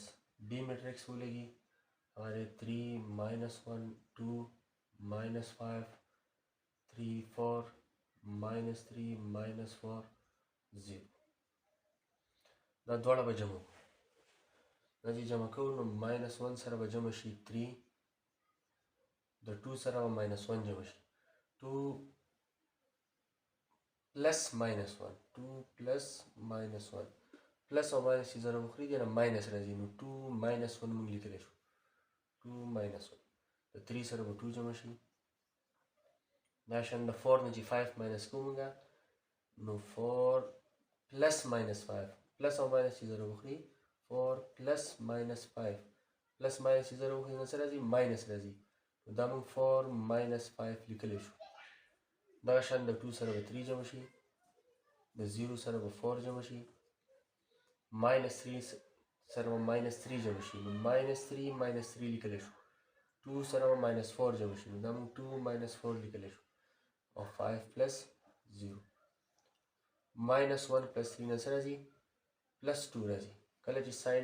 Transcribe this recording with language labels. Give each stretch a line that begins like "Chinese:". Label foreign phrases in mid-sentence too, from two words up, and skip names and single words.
Pashto: b میټرکس ولګي هغه دی 3 -1 2 -5 3 4 -3 -4 0 دا دواړه به جمع کړو دا چې جمع کوو نو -1 سره به جمع شي 3 د 2 سره به -1 جمع شي 2 + -1 2 + -1 پلس او ماینس چې ضرب وخوري دی نه ماینس راځي نو 2 - 1 موږ لیکلی شو 2 - 1 د 3 سره به 2 جمع شي دا شان د 4 نه چې 5 ماینس کوو موږ نو 4
English: plus minus 5 plus
Pashto: او minus چې 0 وخوري 4
English: plus minus 5 plus minus
Pashto: چې 0 وخوري نو څه راځي minus راځي نو دا موږ 4 minus 5 لیکلی شو دغه شان د 2 سره به 3 جمع شي د 0 سره به 4 جمع شي minus 3 سره به minus 3 جمع شي نو
English: minus 3 minus 3
Pashto: لیکلی شو 2 سره به minus 4 جمع شي نو دا موږ 2 minus 4 لیکلی شو او
English: 5 plus 0 minus 1 plus 3
Pashto: نه څه راځي plus 2 راځي کله چې ساين